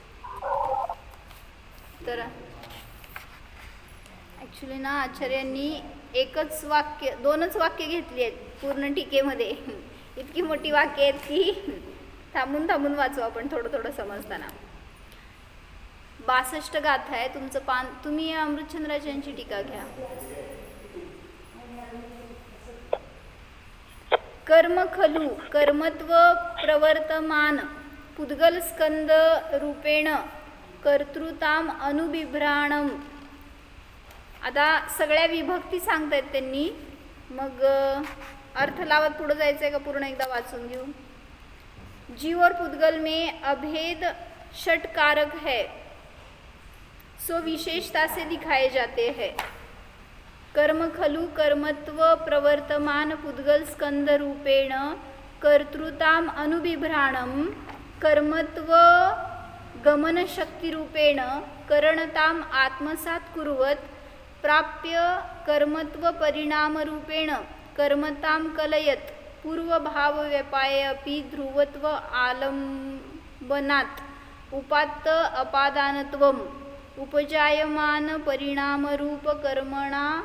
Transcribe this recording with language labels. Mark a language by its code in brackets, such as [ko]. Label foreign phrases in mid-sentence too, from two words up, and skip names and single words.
[mr] तर ॲक्च्युली ना आचार्यांनी 2च वाक्य घेतली आहेत पूर्ण टीकेमध्ये. इतकी मोठी वाक्य आहेत की थांबून थांबून वाचू आपण थोडं थोडं समजताना. 62 गाथा आहे. तुमचं तुम्ही अमृतचंद्राच्यांची टीका घ्या. [sa] कर्म खलु कर्मत्व प्रवर्तमान पुद्गल स्कंद रूपेण कर्तृताम अनुबिभ्राणम. [mr] आता सगळ्या विभक्ती सांगतायत त्यांनी, मग अर्थ लावत पुढे जायचं आहे का पूर्ण एकदा वाचून घेऊ. [hi] जीव और पुद्गल में अभेद षटकारक है, सो विशेषता से दिखाए जाते हैं. [sa] कर्म खलु कर्मत्व प्रवर्तमान पुद्गल स्कंद रूपेण कर्तृताम अनुबिभ्राणम कर्मत्व गमन शक्ति रूपेण करणताम आत्मसात कुर्वत प्राप्य कर्मत्व परिणाम रूपेण कर्मताम कलयत पूर्वभाव व्यपाये अपि ध्रुवत्व आलंबनात उपात्त अपादानत्वम उपजायमान परिणामरूप कर्मणा